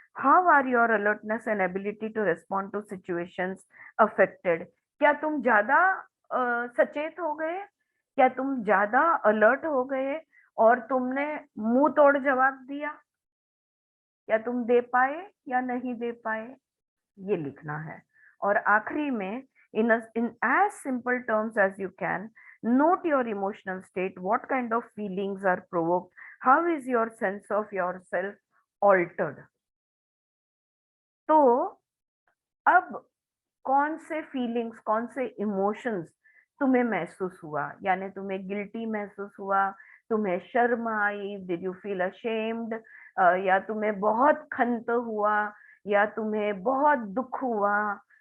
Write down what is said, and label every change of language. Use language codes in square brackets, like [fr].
[en] How are your alertness and ability to respond to situations affected. [hi] क्या तुम ज्यादा सचेत हो गए, क्या तुम ज्यादा अलर्ट हो गए और तुमने मुंह तोड़ जवाब दिया, क्या तुम दे पाए या नहीं दे पाए, ये लिखना है। और आखिरी में, [en] in as simple terms as you can, note your emotional state, what kind of feelings are provoked, how is your sense of yourself altered। [hi] तो अब कौन से फीलिंग्स, कौन से इमोशंस तुम्हें महसूस हुआ, यानी तुम्हें गिल्टी महसूस हुआ, तुम्हें शर्म आई, [en] did you feel ashamed, [hi] या तुम्हें बहुत खंत हुआ, या तुम्हें बहुत दुख हुआ।